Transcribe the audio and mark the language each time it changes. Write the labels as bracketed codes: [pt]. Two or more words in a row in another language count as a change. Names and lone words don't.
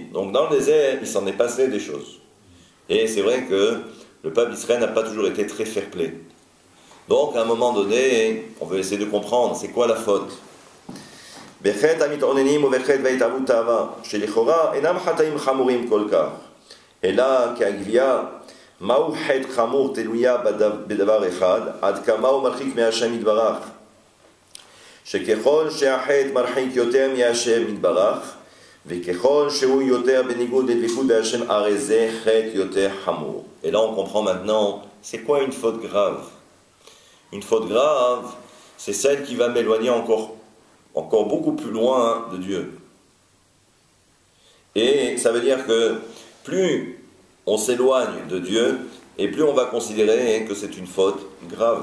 [fr] Donc dans le désert, il s'en est passé des choses. Et c'est vrai que le peuple d'Israël n'a pas toujours été très fair-play. Donc à un moment donné, on veut essayer de comprendre, c'est quoi la faute? Et là, [he] קגביה, מהו חטא חמור תלוי בדבר אחד, עד כמה הוא מרחיק מה' יתברך. שככל שהחטא מרחיק יותר מהשם יתברך, וככל שהוא יותר בניגוד לדבקות בהשם, הרי זה חטא יותר חמור. [fr] Et là on comprend maintenant, c'est quoi une faute grave? Une faute grave, c'est celle qui va m'éloigner encore beaucoup plus loin de Dieu. Et ça veut dire que plus on s'éloigne de Dieu, et plus on va considérer que c'est une faute grave.